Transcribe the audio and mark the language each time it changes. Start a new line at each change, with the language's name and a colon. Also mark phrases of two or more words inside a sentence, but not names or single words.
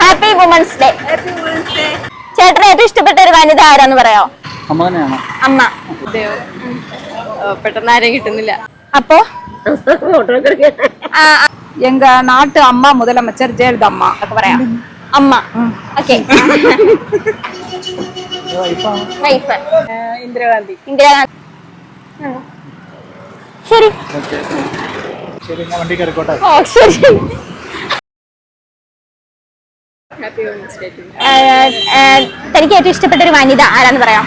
English: Women's Day.
Malayalam: ചേട്ടന് ഏറ്റവും ഇഷ്ടപ്പെട്ട ഒരു വനിത ആരാന്ന് പറയാോ? അമ്മ. പെട്ടെന്ന് ആരെയും കിട്ടുന്നില്ല. അപ്പോ
Tamil: எங்க நாட்டு அம்மா முதலமைச்சர் ஜெயலலிதா
Malayalam: ഒക്കെ പറയാം. അമ്മ. ഓക്കെ. വൈഫ് ഇന്ദിരാഗാന്ധി. ഇന്ദിരാഗാന്ധി. ശരി. ഓ ശരി. തനിക്ക് ഏറ്റവും ഇഷ്ടപ്പെട്ട ഒരു വനിത ആരാന്ന് പറയാം?